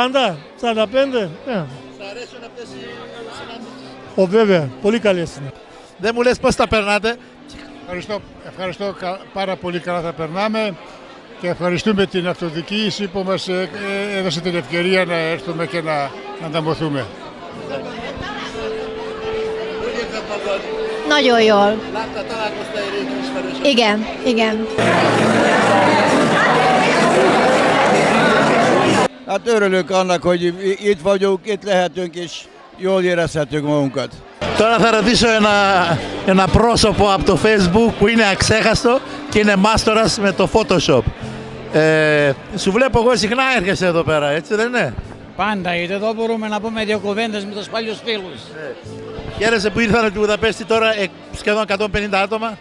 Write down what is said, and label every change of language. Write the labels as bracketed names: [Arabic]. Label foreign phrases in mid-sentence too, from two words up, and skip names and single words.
[Greek] Σ' αρέσουν αυτές οι συναντήσεις? Βέβαια, πολύ καλές είναι. Δεν μου λες πώς τα περνάτε? Ευχαριστώ πάρα πολύ καλά θα περνάμε και ευχαριστούμε την αυτοδιοίκηση που μας έδωσε την ευκαιρία να έρθουμε και να ανταμωθούμε. [Hungarian] Nagyon jól. Látta, találkoztál egy régi ismerősöm? Igen, igen. Hát örülök annak, hogy itt vagyunk, itt lehetünk és jól érezhetünk magunkat. [Greek] Τώρα θα ρωτήσω ένα πρόσωπο από το Facebook που είναι αξέχαστο και είναι μάστορας με το Photoshop. Σου βλέπω εγώ συχνά έρχεσαι εδώ πέρα, έτσι δεν είναι? Πάντα, γιατί εδώ μπορούμε να πούμε δύο κουβέντες με τους παλιούς φίλους. Χαίρεσαι που ήρθαν στη Βουδαπέστη τώρα σχεδόν 150 άτομα.